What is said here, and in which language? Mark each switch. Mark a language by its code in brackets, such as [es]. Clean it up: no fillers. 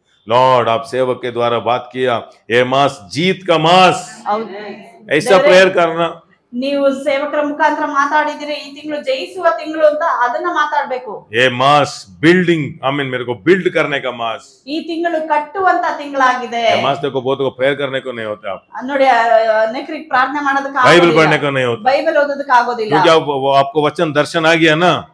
[hi] Lord आप सेवक के द्वारा बात किया, ये मास जीत का मास, ऐसा प्रेयर करना। [kn] ನೀವು ಸೇವಕರ ಮುಖಾಂತರ ಮಾತಾಡಿದಿರಿ, ಈ ತಿಂಗಳು ಜಯಿಸುವ ತಿಂಗಳು ಅಂತ ಅದನ್ನ ಮಾತಾಡ್ಬೇಕು। [hi] ये मास बिल्डिंग, आमीन, मेरे को बिल्ड करने का मास। [kn] ಈ ತಿಂಗಳು ಕಟ್ಟುವಂತ ತಿಂಗಳಾಗಿದೆ। [hi] ये मास देखो बहुत को प्रेयर करने को नहीं होता, आप [kn] ನೋಡಿ ಅನೇಕರಿಗೆ ಪ್ರಾರ್ಥನೆ ಮಾಡೋದಕ್ಕೆ [hi] बाइबल [kn] ಆಗೋದಿಲ್ಲ, [hi] पढ़ने को नहीं होता, [kn] ಬೈಬಲ್ ಓದೋದಕ್ಕೆ ಆಗೋದಿಲ್ಲ। [hi] क्योंकि आपको वचन दर्शन आ गया ना।